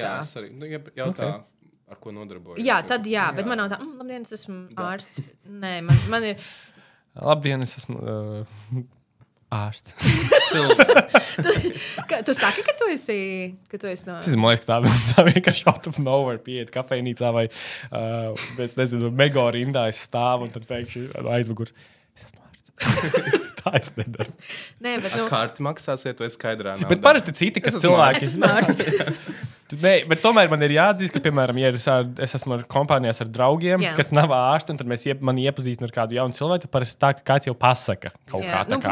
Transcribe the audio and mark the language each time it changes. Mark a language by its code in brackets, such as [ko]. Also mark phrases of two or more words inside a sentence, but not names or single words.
[lv] Jā, es arī. Jautā, ar ko nodarbojos. Jā, tad jā, bet man nav tā, labdien, es esmu ārsts. Nē, man ir... Labdien, es esmu... ārsts. Tu saki, ka tu esi no... Man liekas, tā vienkārši [en] out of nowhere [lv] pieiet kafejnīcā vai, es nezinu, mego rindā es stāvu un tad pēkšņi aizmugurs. Es esmu ārsts. Tā es nedaru. Nē, bet Kārti maksāsiet vai skaidrā naudā? Bet parasti citi, kas cilvēki... Es esmu ārsts. Nē, bet tomēr man ir jāatzīst, ka, piemēram, ja es esmu ar kompānijās ar draugiem, kas nav ārsti, un tad mani iepazīstina ar kādu jaunu cilvēku, tad parasti tā, ka kāds jau pasaka kaut kā tā kā.